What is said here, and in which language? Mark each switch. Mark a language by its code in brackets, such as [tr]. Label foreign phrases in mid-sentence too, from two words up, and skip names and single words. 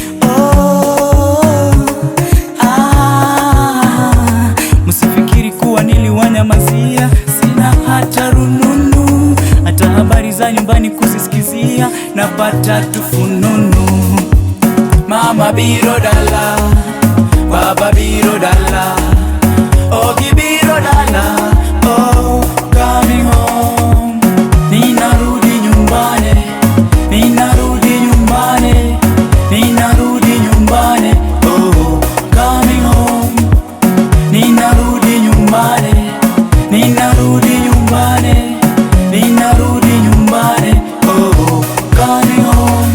[sw] Msifikiri kuwa niliwanyamazia, sina hata rununu, hata habari za nyumbani kuzisikizia, napata tufununu. [luo] Mama biro dala, baba biro dala, Ogi biro dala, [en] oh coming home. [sw] Ninarudi nyumbani, ninarudi nyumbani, ninarudi nyumbani, [en] oh coming home. [sw] Ninarudi nyumbani, ninarudi nyumbani, ninarudi nyumbani, [en] oh coming home.